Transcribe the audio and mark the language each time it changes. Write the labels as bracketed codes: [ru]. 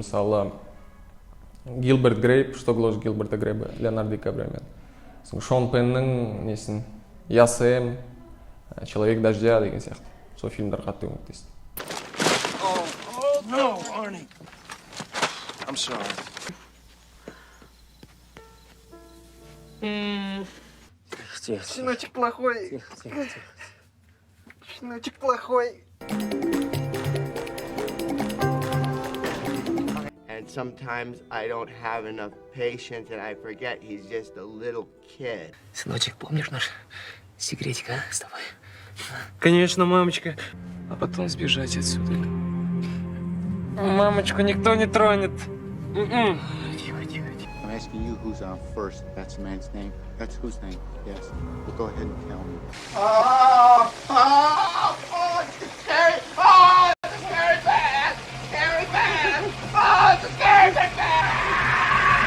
[kk] Мысалы, Гилберт Грейп, «Что гложет Гилберта Грейпа», Леонардо Ди Каприомен. Шон Пеннің несін, «Я Сэм», «Человек дождя» деген сияқты. Сол фильмдар қатты көмектесті. [en] No, Arnie. I'm sorry. [ru] Тихо. Щеночек плохой. Тихо. Щеночек плохой. [en] And sometimes I don't have enough patience and I forget he's just a little kid. [ru] Сыночек, помнишь наш секретик, а, с тобой? Конечно, мамочка. А потом сбежать отсюда. Мамочку никто не тронет. Тихо. [en] I'm asking you who's on first. That's the man's name. That's whose name? Yes. Well, go ahead and tell me. It's scary! Oh, it's scary bad! Scary bad! Oh, it's scary bad!